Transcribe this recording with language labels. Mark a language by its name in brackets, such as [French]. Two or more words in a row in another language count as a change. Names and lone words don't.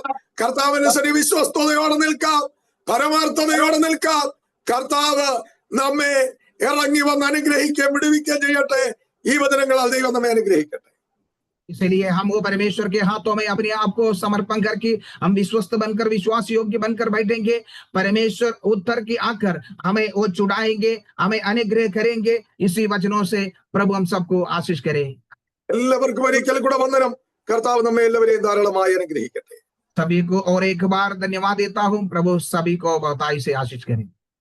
[Malayalam] കർത്താവിന്റെ സന്നിധി വിശ്വസ്തയോടെ നിൽക്കാം, പരമാർത്ഥതയോടെ നിൽക്കാം. കർത്താവ് നമ്മെ ഇറങ്ങി വന്ന് അനുഗ്രഹിക്കുകയും വിടുവിക്കുകയും ചെയ്യട്ടെ. ഈ വചനങ്ങളാൽ ദൈവം നമ്മെ അനുഗ്രഹിക്കട്ടെ. [Hindi] इसलिए हम वो परमेश्वर के हाथों में अपने आप को समर्पण करके हम विश्वस्त बनकर विश्वास योग्य बनकर बैठेंगे। परमेश्वर उत्तर की आकर हमें वो चुड़ाएंगे, हमें अनुग्रह करेंगे। इसी वचनों से प्रभु हम सबको आशीष करे। [Malayalam] എല്ലാവർക്കും ഒരിക്കൽ കൂടെ വന്ദനം. കർത്താവ് നമ്മെ എല്ലാവരെയും ധാരാളമായി അനുഗ്രഹിക്കട്ടെ. [Hindi] सभी को और एक बार धन्यवाद देता हूँ। प्रभु सभी को बहुतायत से आशीष करे।